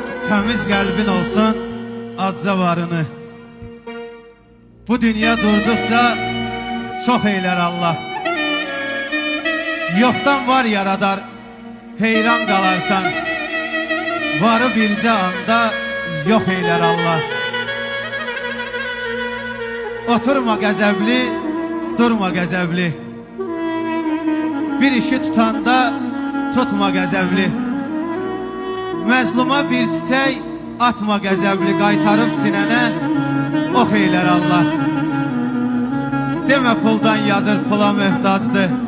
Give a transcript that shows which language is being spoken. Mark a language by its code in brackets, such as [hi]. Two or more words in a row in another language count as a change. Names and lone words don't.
[tr] Temiz kalbin olsun acza varını. Bu dünya durdukça çok eyler Allah. Yoktan var yaradar, heyran kalarsan. Varı birce anda yok eyler Allah. [az] Oturma qəzəbli, durma qəzəbli. Bir işi tutanda tutma qəzəbli. Məzluma bir çiçək atma qəzəbli. Qaytarıb sinənə ox eylər Allah. Demə puldan yazır, pula möhtacdır.